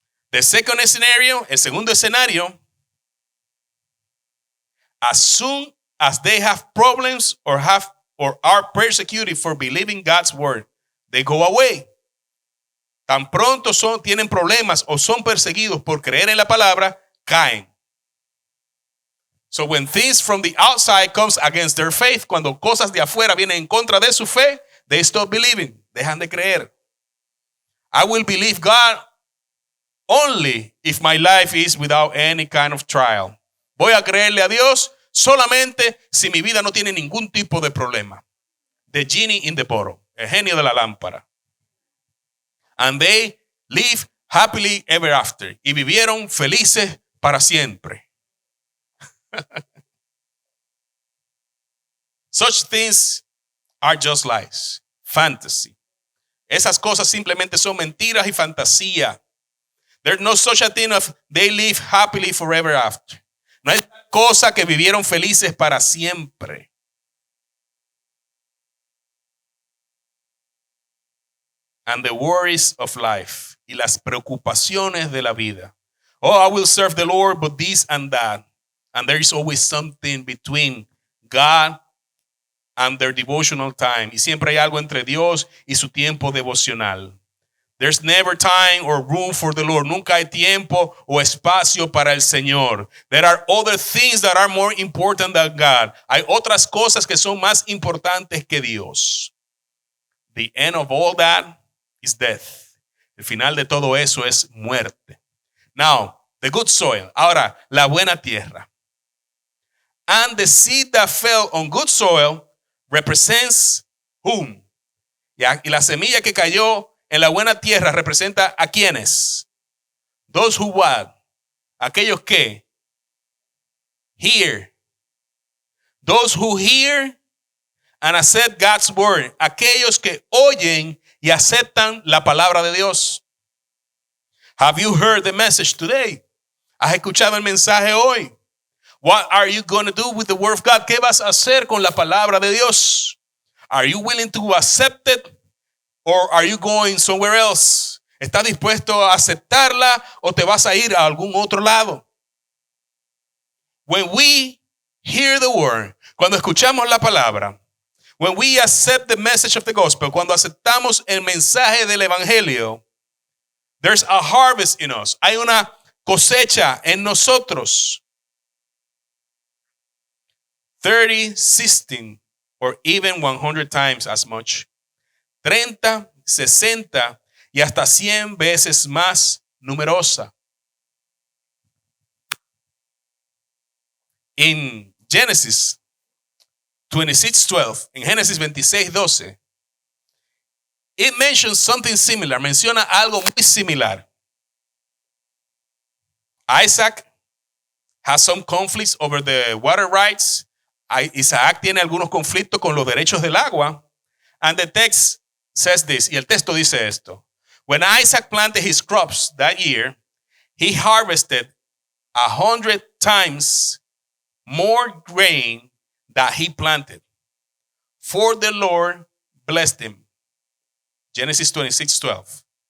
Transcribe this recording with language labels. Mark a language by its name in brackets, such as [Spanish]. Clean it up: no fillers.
[English] The second scenario, [Spanish] el segundo escenario, [English] as soon as they have problems or are persecuted for believing God's word, they go away. [Spanish] Tan pronto tienen problemas o son perseguidos por creer en la palabra, caen. [English] So when things from the outside comes against their faith, [Spanish] cuando cosas de afuera vienen en contra de su fe, [English] they stop believing. [Spanish] Dejan de creer. [English] I will believe God only if my life is without any kind of trial. [Spanish] Voy a creerle a Dios solamente si mi vida no tiene ningún tipo de problema. [English] The genie in the bottle, [Spanish] el genio de la lámpara. [English] And they live happily ever after. [Spanish] Y vivieron felices para siempre. [English] Such things are just lies, fantasy. [Spanish] Esas cosas simplemente son mentiras y fantasía. [English] There's no such a thing of they live happily forever after. [Spanish] No hay cosa que vivieron felices para siempre. [English] And the worries of life, [Spanish] y las preocupaciones de la vida. [English] Oh, I will serve the Lord, but this and that. And there is always something between God and their devotional time. [Spanish] Y siempre hay algo entre Dios y su tiempo devocional. [English] There's never time or room for the Lord. [Spanish] Nunca hay tiempo o espacio para el Señor. [English] There are other things that are more important than God. [Spanish] Hay otras cosas que son más importantes que Dios. [English] The end of all that is death. [Spanish] El final de todo eso es muerte. [English] Now, the good soil. [Spanish] Ahora, la buena tierra. [English] And the seed that fell on good soil represents whom? [Spanish] Y la semilla que cayó en la buena tierra representa a quienes. [English] Those who what? [Spanish] Aquellos que [English] hear. Those who hear and accept God's word. [Spanish] Aquellos que oyen y aceptan la palabra de Dios. [English] Have you heard the message today? [Spanish] ¿Has escuchado el mensaje hoy? [English] What are you going to do with the word of God? [Spanish] ¿Qué vas a hacer con la palabra de Dios? [English] Are you willing to accept it? Or are you going somewhere else? [Spanish] ¿Estás dispuesto a aceptarla o te vas a ir a algún otro lado? [English] When we hear the word, [Spanish] cuando escuchamos la palabra, [English] when we accept the message of the gospel, [Spanish] cuando aceptamos el mensaje del evangelio, [English] there's a harvest in us. [Spanish] Hay una cosecha en nosotros. [English] 30, 60, or even 100 times as much. [Spanish] 30, 60 y hasta 100 veces más numerosa. [English] In Genesis 26:12, [Spanish] en Génesis 26:12, [English] it mentions something similar, [Spanish] menciona algo muy similar. [English] Isaac has some conflicts over the water rights. [Spanish] Isaac tiene algunos conflictos con los derechos del agua. [English] And the text says this, [Spanish] y el texto dice esto. [English] When Isaac planted his crops that year, he harvested 100 times more grain that he planted. For the Lord blessed him. Genesis 26:12.